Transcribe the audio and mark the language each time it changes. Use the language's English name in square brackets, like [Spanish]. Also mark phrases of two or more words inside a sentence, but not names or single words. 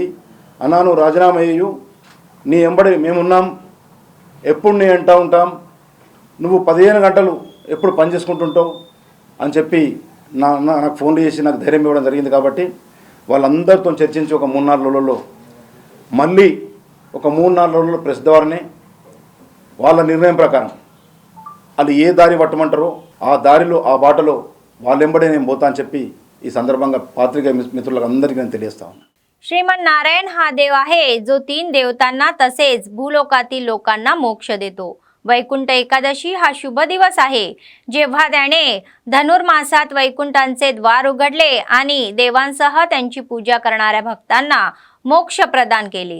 [Telugu] అన్నా నువ్వు రాజీనామా అయ్యు, నీ వెంబడి మేమున్నాం, ఎప్పుడు నీ అంటూ ఉంటాం, నువ్వు 15 గంటలు ఎప్పుడు పని చేసుకుంటుంటావు అని చెప్పి నాకు ఫోన్లు చేసి నాకు ధైర్యం ఇవ్వడం జరిగింది. కాబట్టి వాళ్ళందరితో చర్చించి ఒక 3-4 రోజుల్లో మళ్ళీ ఒక 3-4 రోజుల్లో ప్రెస్ ద్వారానే వాళ్ళ నిర్ణయం ప్రకారం వాళ్ళు ఏ దారి పట్టమంటారో ఆ దారిలో, ఆ బాటలో వాళ్ళెంబడే నేను పోతా అని చెప్పి ఈ సందర్భంగా [Marathi] पात्रिका मित्रांना [Telugu] అందరికీ నేను తెలియజేస్తా ఉన్నాను. [Marathi] श्रीमन नारायण हा देव आहे जो 3 देवतांना तसेच भूलोकातील लोकांना मोक्ष देतो. वैकुंठ एकादशी हा शुभ दिवस आहे, जेव्हा त्याने धनुर्मासात वैकुंठांचे द्वार उघडले आणि देवांसह त्यांची पूजा करणाऱ्या भक्तांना मोक्ष प्रदान केले.